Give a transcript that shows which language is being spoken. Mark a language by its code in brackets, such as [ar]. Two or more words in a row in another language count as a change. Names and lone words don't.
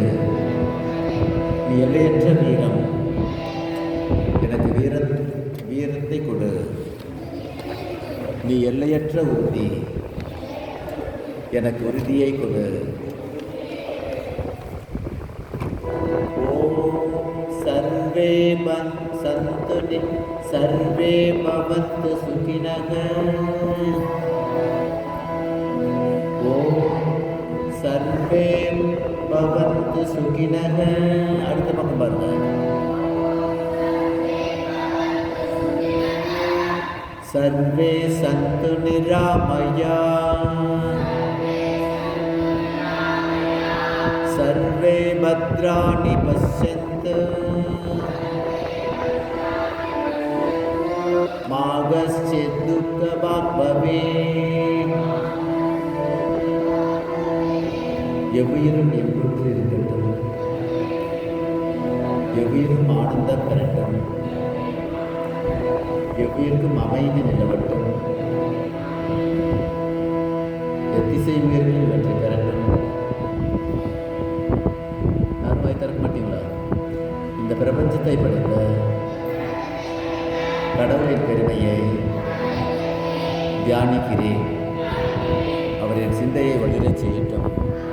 [ta] நீ எல்லையற்ற வீரம், எனக்கு வீரத்தை கொடு. நீ எல்லையற்ற உறுதி, எனக்கு உறுதியை கொடு. [sa] ओम् सर्वे सन्तु सर्वे भवन्तु सुखिनः ॐ सर्वे भवन्तु सुखिनः [ta] அடுத்த பக்கம் பாருங்க [sa] सर्वे सन्तु निरामया सर्वे भद्राणि पश्यन्तु मा कश्चित् दुःखभाग् भवेत् [ta] எவ்வுயிரும் இன்புற்று இருக்கட்டும் எவ்வுயிரும் ஆனந்தம் பெறட்டும் எவ்வுயிருக்கும் அமைதி நிலவட்டும் எத்திசை உயிர்கள் இவற்றை பெறட்டும் யாரும் வாய் திறக்க மாட்டீங்களா இந்த பிரபஞ்சத்தை படைத்த கடவுளின் பெருமையை தியானிக்கிறேன் அவரின் சிந்தையை வளரச் செய்யட்டும்